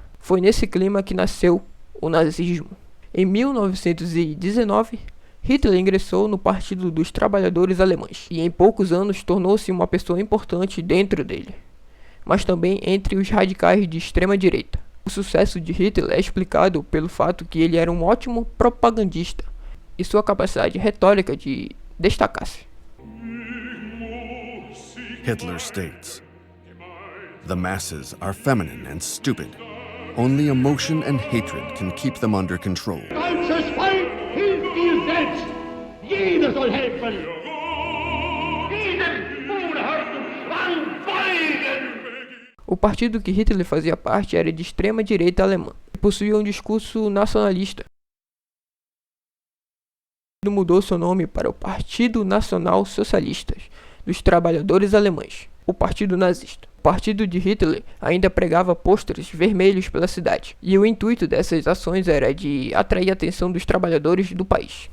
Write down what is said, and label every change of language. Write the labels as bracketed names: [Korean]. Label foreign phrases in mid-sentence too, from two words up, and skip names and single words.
[Portuguese] Foi nesse clima que nasceu o nazismo. Em 1919, Hitler ingressou no Partido dos Trabalhadores Alemães e em poucos anos tornou-se uma pessoa importante dentro dele, mas também entre os radicais de extrema direita. O sucesso de Hitler é explicado pelo fato que ele era um ótimo propagandista e sua capacidade retórica de destacar-se. [English] Hitler states, "The masses are feminine and stupid. Only emotion and hatred can keep them under control." [German] Deutsches Volk hilft dir selbst. Jeder soll helfen. Diesem unerhörten Zwang beugen. [Portuguese] O partido que Hitler fazia parte era de extrema direita alemã e possuía um discurso nacionalista. Ele mudou seu nome para o Partido Nacional Socialista dos Trabalhadores Alemães, o Partido Nazista. O partido de Hitler ainda pregava pôsteres vermelhos pela cidade, e o intuito dessas ações era de atrair a atenção dos trabalhadores do país.